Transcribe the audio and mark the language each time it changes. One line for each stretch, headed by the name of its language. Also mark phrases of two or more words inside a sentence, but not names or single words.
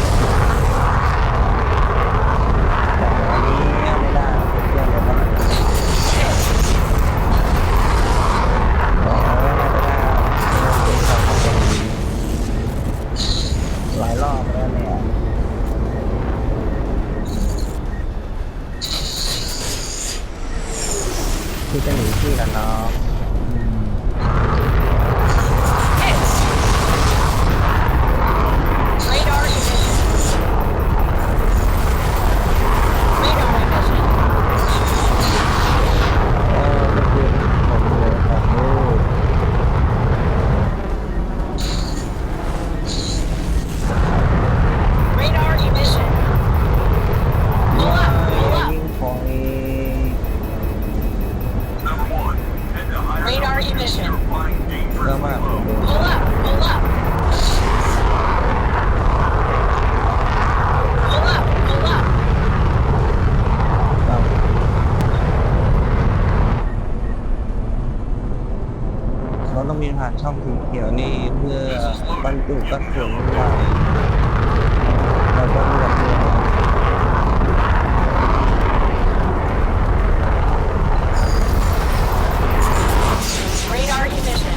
Thai: แต่อันนี้ไม่ได้เรื่องเดียวกันหลายรอบแล้วเนี่ยที่จะหนีที่กันเนาะ
English: Radar emission. Radar emission.
Thai: ก็คือผมเหลือของลูก
English: Radar emission. Pull up, pull up.
Thai: ยิงของ
English: Radar emission.
Thai: เยอะมาก
English: Pull up, pull up. Pull up, pull up.
Thai: ครับเราต้องมีผ่านช่องสีเขียวนี่เพื่อบรรจุกระสุนใหม่แล้วก็เลือกด้วย
English: Radar emission.